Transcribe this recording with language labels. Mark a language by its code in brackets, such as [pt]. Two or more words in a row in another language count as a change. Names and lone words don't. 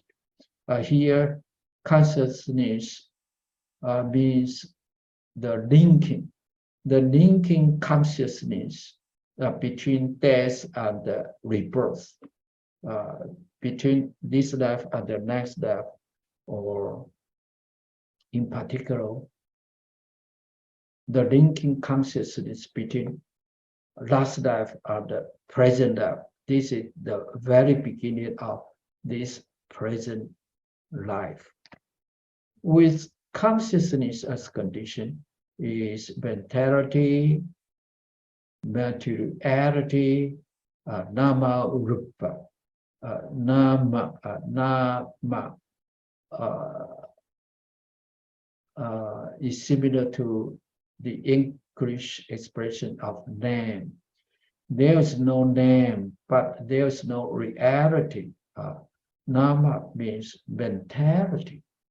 [en] Here, consciousness means the linking consciousness between death and rebirth, between this life and the next life, or in particular, the linking consciousness between last life and the present life. This is the very beginning of this present life. With consciousness as condition is mentality, materiality, [pi] nama rupa. [en] Nama is similar to the English expression of name. There is no name, but there is no reality. Nama means mentality.